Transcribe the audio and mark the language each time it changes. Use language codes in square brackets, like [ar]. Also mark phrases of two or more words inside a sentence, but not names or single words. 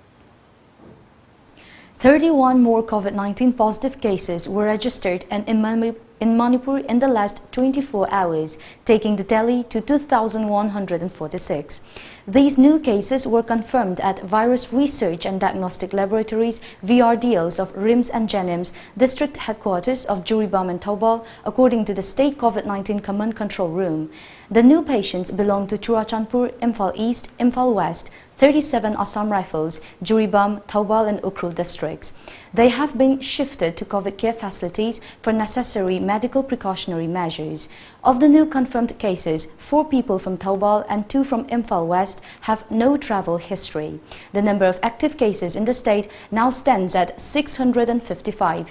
[en] 31 more COVID-19 positive cases were registered in Manipur in the last 24 hours, taking the tally to 2,146. These new cases were confirmed at Virus Research and Diagnostic Laboratories VRDLs of RIMS and GENIMS, district headquarters of Juribam and Taubal, according to the State COVID-19 Command Control Room. The new patients belong to Churachandpur, Imphal East, Imphal West, 37 Assam Rifles, Juribam, Taubal and Ukhrul districts. They have been shifted to COVID care facilities for necessary medical precautionary measures. Of the new confirmed cases, 4 people from Taubal and 2 from Imphal West West have no travel history. The number of active cases in the state now stands at 655.